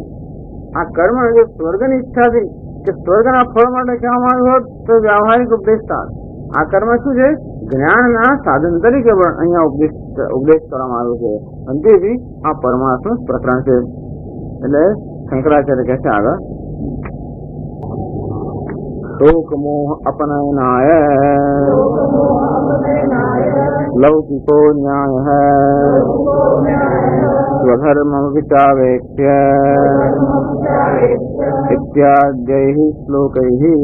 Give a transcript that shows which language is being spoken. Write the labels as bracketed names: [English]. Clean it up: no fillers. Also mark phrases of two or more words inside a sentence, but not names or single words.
[Gujarati] આ કર્મ જે સ્વર્ગની ઈચ્છાથી કે સ્વર્ગના ફળ માટે કહેવામાં આવ્યું હોત તો વ્યવહારિક ઉપદેશ થાય. આ કર્મ શું છે? જ્ઞાનના સાધન તરીકે પણ અહીંયા ઉપદેશ કરવામાં આવ્યો છે. અંતેથી આ પરમાર્થનું પ્રકરણ છે. એટલે શંકરાચાર્ય કહે છે આગળ, [Sanskrit] शोक मोह अपनयनाय लौकिको न्याय है स्वधर्म विचावेक्ष्य इत्याद्यैः श्लोकैः